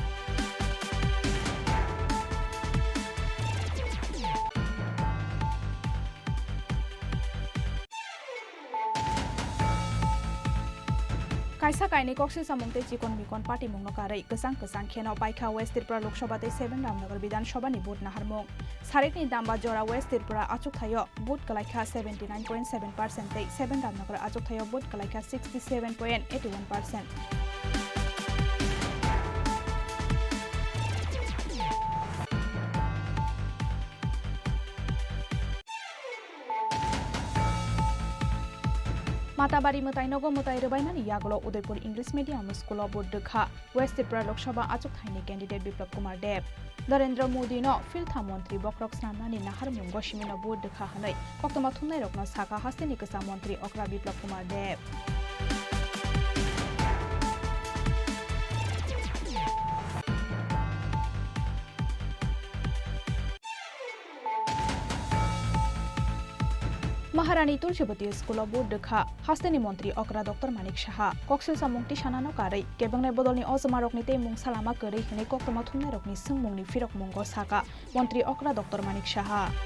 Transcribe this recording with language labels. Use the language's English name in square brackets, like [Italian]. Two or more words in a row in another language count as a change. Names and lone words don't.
[Kok Borok] कायसा कायने कक्से सामुंगते चिकन मिकन पार्टी मुंगनो कारै गोसां गोसां खेनाव बाइखा वेस्ट त्रिपुरा लोकसभाते 7 रामनगर विधानसभानि भोट नाहारमुं सारेकनि दामबा जरा वेस्ट त्रिपुरा आचुक थायो भोट कलाइखा 79.7% 7 रामनगर आचुक थायो भोट कलाइखा 67.81%। माताबारी मताई नगो मताई रबाइमानि यागलो उदयपुर इंग्लिश मीडियम स्कूल बोर्ड देखा वेस्ट त्रिपुरा लोकसभा आचुक थाइनि कैंडिडेट बिप्लब कुमार देव नरेंद्र मोदी नो फिल्था मंत्री बक्रक स्नामनानि नाहार मुंगो शिमिनो बोर्ड देखा हनै कक्तमा थुमनाय रकनो साका हास्तेनि गोसा मंत्री अक्रा बिप्लब कुमार देव महारानी तुलसीवती स्कूल बोर्ड देखा हास्तेनि मंत्री अकरा डॉक्टर मानिक साहा कक्सेल सामुंगति सानानो कारै केबंगनाय बदलनि अजमा रकनि ते मुं सालामा करै हनै कक्तमा थुमनाय रकनि सोंमुंनि फिरक मुंगो साका मंत्री अकरा डॉक्टर मानिक साहा